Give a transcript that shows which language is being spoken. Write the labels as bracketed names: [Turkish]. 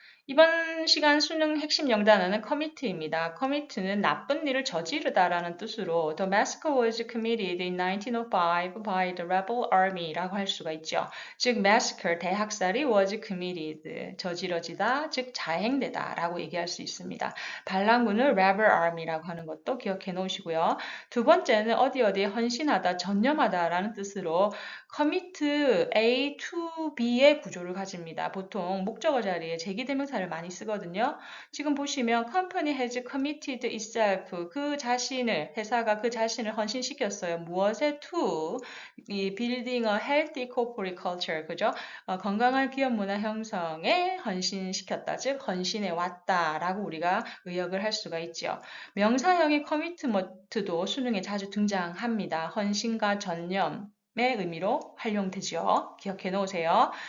[Korean] 이번 시간 수능 핵심 영단어는 commit입니다. commit는 나쁜 일을 저지르다라는 뜻으로 [English] The massacre was committed in 1905 by the rebel army라고 [Korean] 할 수가 있죠. 즉 massacre 대학살이 [English] was committed [Korean] 저지러지다 즉 자행되다라고 얘기할 수 있습니다. 반란군을 rebel army라고 하는 것도 기억해 놓으시고요. 두 번째는 어디에 헌신하다 전념하다라는 뜻으로 commit A to B의 구조를 가집니다. 보통 목적어 자리에 제기대명사를 많이 쓰거든요. 지금 보시면 [English] company has committed itself [Korean] 그 자신을 회사가 그 자신을 헌신시켰어요. 무엇에 [English] to 이 building a healthy corporate culture [Korean] 그죠? 건강한 기업 문화 형성에 헌신시켰다. 즉 헌신해 왔다라고 우리가 의역을 할 수가 있죠. 명사형의 commitment도 수능에 자주 등장합니다. 헌신과 전념 의 의미로 활용되죠. 기억해 놓으세요.